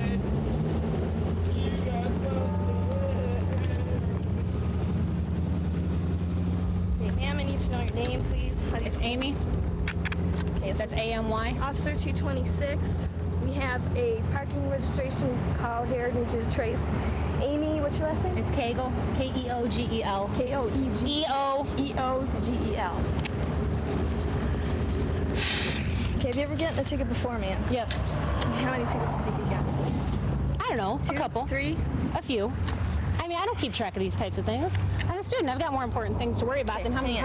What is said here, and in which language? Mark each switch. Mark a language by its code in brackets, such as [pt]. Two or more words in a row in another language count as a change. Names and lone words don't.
[en] Okay, ma'am, I need to know your name, please. It's Amy. Okay, That's A-M-Y. Officer 226. We have a parking registration call here. I need you to trace Amy. What's your last name? It's Kegel. K-E-O-G-E-L. K-O-E-G-E-O-G-E-L. Okay, have you ever gotten a ticket before, ma'am? Yes. How many tickets did you get? I don't know. Two? A couple. 3? A few. I mean, I don't keep track of these types of things. I'm a student. I've got more important things to worry about than how many